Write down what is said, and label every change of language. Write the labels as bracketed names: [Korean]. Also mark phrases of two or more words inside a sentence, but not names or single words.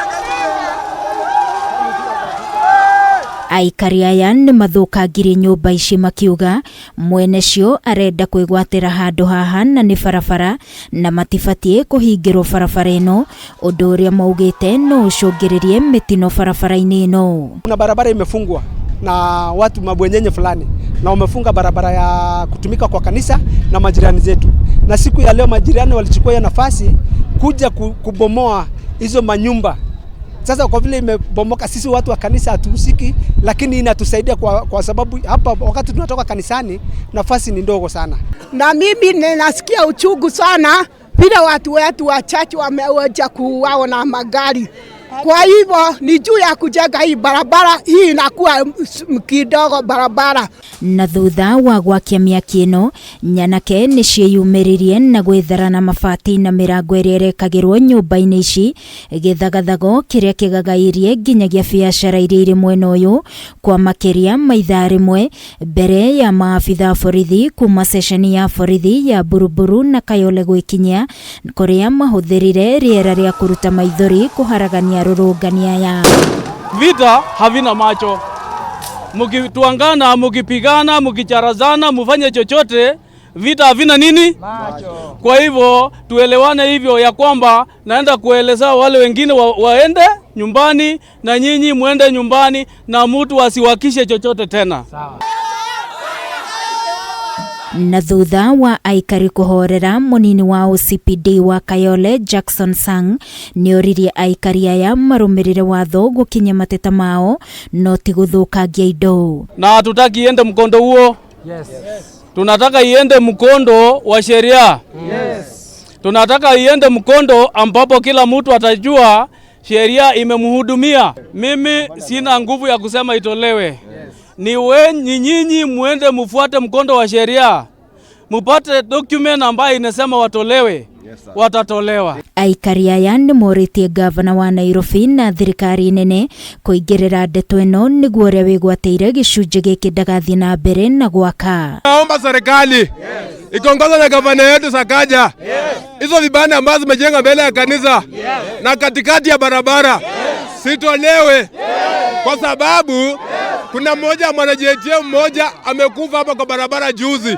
[Kikuyu] Aikari aya nĩ mathũkangirie nyũmba ici makiuga mwene cio arenda kwĩgwatĩra handũ haha na nĩ barabara na matibatie kũhingĩrwo barabara ĩno, ũndũ ũrĩa maugĩte no ũcũngĩrĩrie mĩtino barabara-inĩ ĩno. [Swahili] Kuna barabara imefungwa na watu mabwenyenye fulani na wamefunga barabara ya kutumika kwa kanisa na majirani zetu, na siku ya leo majirani walichukua nafasi kuja kubomoa hizo manyumba. Sasa kwa vile imebomoka, sisi watu wa kanisa hatuhusiki, lakini inatusaidia kwa sababu hapa wakati tunatoka kanisani nafasi ni ndogo sana. Na mimi ninasikia uchungu sana vile watu wetu wachache wameoja kuuawa na magari. Kwa hivyo ni juu ya kujenga hii barabara, hii inakuwa kidogo barabara. [Kikuyu] Na thutha wa gwakia mĩaki ĩno, nyanake nĩ ciĩyumĩririe na gwĩthara na mabati na mĩrango ĩrĩa ĩrekagĩrwo nyũmba-inĩ ici, gĩthagathago kĩrĩa kĩgagairie nginyagia biacara iria irĩ mwena ũyũ kwa makĩria ma ithaa rĩmwe mbere ya maabitha borithi kuma ceceni ya borithi ya Buruburu na Kayole gwĩkinyia kũrĩa mahũthĩrire rĩera rĩa kũruta maithori kũharagania rũrũngania ya [Swahili] vita havina macho. Mukituangana, mukipigana, mukicharazana, mufanye chochote, vita havina nini? Macho. Kwa hivyo tuelewane hivyo ya kwamba naenda kueleza wale wengine waende nyumbani na nyinyi muende nyumbani na mtu asiwakishe chochote tena. Sawa. [Kikuyu] Na thutha wa aikari kuhorera munini wa OCPD wa Kayole Jackson Sang nĩoririe aikari aya marumirire watho gukinya mateta mao no ti guthukangia indo. [Swahili] Na hatutaki iende mkondo huo. [English] Yes. [Swahili] Tunataka iende mkondo wa sheria. [English] Yes. [Swahili] Tunataka iende mkondo ambapo kila mtu atajua sheria imemhudumia. Mimi sina nguvu ya kusema itolewe. [English] Yes. [Swahili] Ni nyinyi muende mufuate mkondo wa sheria. Mupate document ambayo inasema watolewe. Yes, watatolewa. [Kikuyu] Aikari aya nĩ morĩtie gavana wa Nairobi na thirikari nene kũingĩrĩra ndeto ĩno nĩguo ũrĩa wĩgwatĩire gĩcunjĩ gĩkĩ ndagathiĩ na mbere na gwaka. [Swahili] Naomba serikali ikiongozwa na gavana yetu Sakaja, hizo vibanda ambazo zimejenga mbele ya kanisa na katikati ya barabara sitolewe, kwa sababu kuna mwanajetia mmoja amekufa hapa kwa barabara juzi.